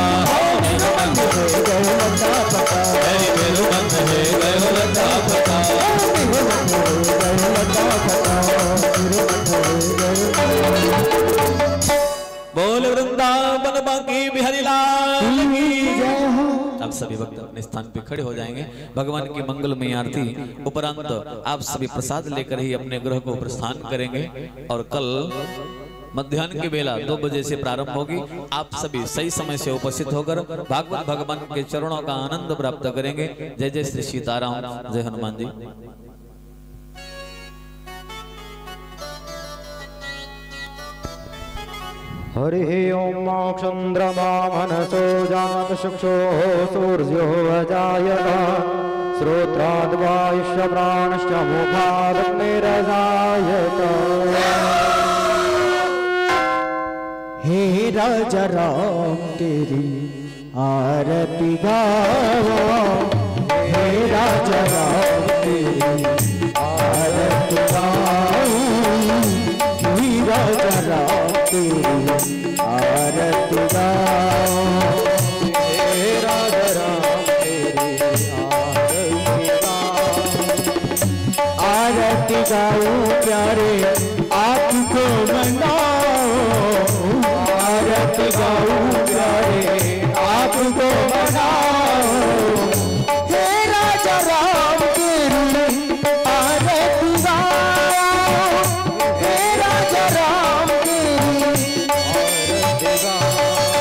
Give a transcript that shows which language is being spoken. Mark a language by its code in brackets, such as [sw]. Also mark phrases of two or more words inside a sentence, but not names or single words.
[bra] मेरो मन हो गयो लटा पटा, मेरो मन है गयो लटा पटा, मेरो मन हो गयो लटा पटा, मेरो मन हो गयो। [hi] बोल वृंदावन बांके बिहारी लाल की जय हो। आप सभी भक्त अपने स्थान पे खड़े हो जाएंगे। भगवान की मंगलमय आरती उपरांत आप सभी प्रसाद लेकर ही अपने गृह को प्रस्थान करेंगे और कल मध्याह्न की बेला 2 बजे से प्रारंभ होगी। आप सभी सही समय से उपस्थित होकर भागवत भगवान के चरणों का आनंद प्राप्त करेंगे। जय जय श्री सीताराम, जय हनुमान जी। [sa] हरिः ओम चंद्रमा मनसो जात चक्षुः सूर्यो अजायत श्रोत्राद् वायुश्च प्राणश्च मुखादग्निरजायत। [hi] हे राजा राम तेरी आरती गावा, हे राजा राम तेरी आरती गाऊं, हे राजा राम तेरी आरती गाऊं, हे राजा राम तेरी आरती गाऊं, आरती गाऊं प्यारे आपको मनाऊं, आरती गाऊं प्यारे आपको मनाऊं, हे राजा राम तेरी आरती गाऊं, हे राजा राम तेरी आरती गाऊं।